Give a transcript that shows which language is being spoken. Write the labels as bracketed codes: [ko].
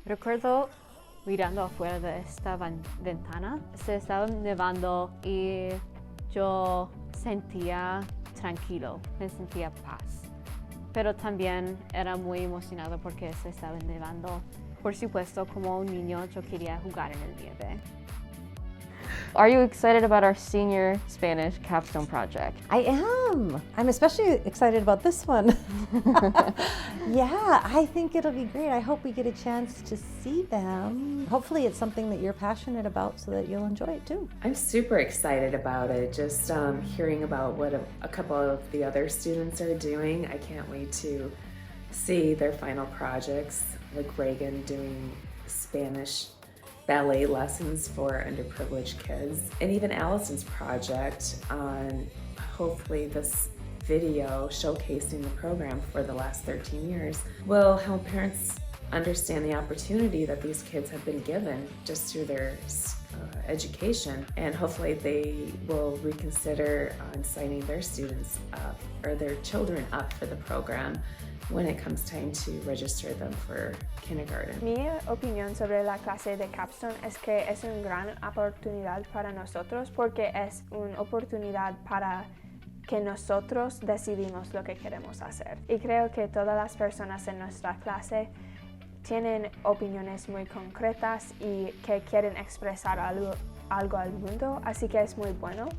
[es] Recuerdo mirando afuera de esta ventana, se estaba nevando y yo sentía tranquilo, me sentía paz. Pero también era muy emocionado porque se estaba nevando. Por supuesto, como un niño, yo quería jugar en el nieve. [en] Are you excited about our senior Spanish capstone project? I am. I'm especially excited about this one. Yeah, I think it'll be great. I hope we get a chance to see them. Hopefully it's something that you're passionate about so that you'll enjoy it too. I'm super excited about it. Just hearing about what a couple of the other students are doing. I can't wait to see their final projects, like Reagan doing Spanish ballet lessons for underprivileged kids, and even Allison's project on hopefully this video showcasing the program for the last 13 years will help parents understand the opportunity that these kids have been given just through their education, and hopefully they will reconsider signing their students up or their children up for the program when it comes time to register them for kindergarten. [es] Mi opinión sobre la clase de capstone es que es una gran oportunidad para nosotros porque es una oportunidad para que nosotros decidimos lo que queremos hacer. Y creo que todas las personas en nuestra clase tienen opiniones muy concretas y que quieren expresar algo al mundo, así que es muy bueno.